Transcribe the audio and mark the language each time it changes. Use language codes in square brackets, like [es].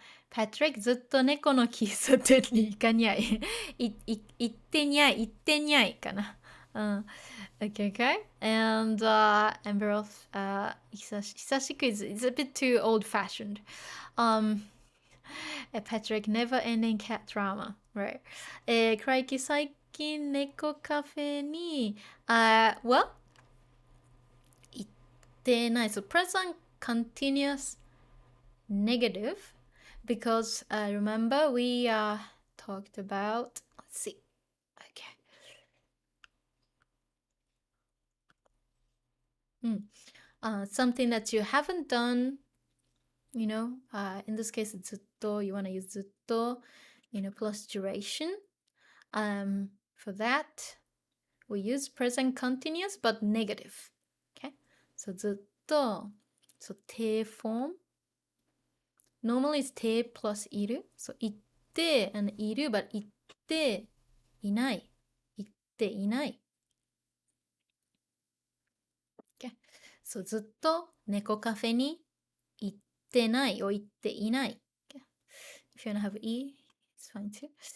[ja] Patrick ずっと猫の喫茶店に行かにゃい。行ってにゃいかな。 [en] Okay, okay. And Amber, 久しく is a bit too old-fashioned. Patrick, never-ending cat drama. Right. [ja] クライキ最近猫カフェに、well, 行ってない。 [en] So present continuous negative because remember we talked about, let's see. Okay. Something that you haven't done, in this case, ずっと, you want to use ずっと, plus duration. For that, we use present continuous but negative. Okay? So ずっと, so 定 form. Normally it's 定 plus いる. So 行って and いる but [ja] 行っていない。行っていない。 [en] Okay? [ja] So ずっと猫カフェに行ってないor行っていない。 [en] Okay? If you wanna have E, it's fine too.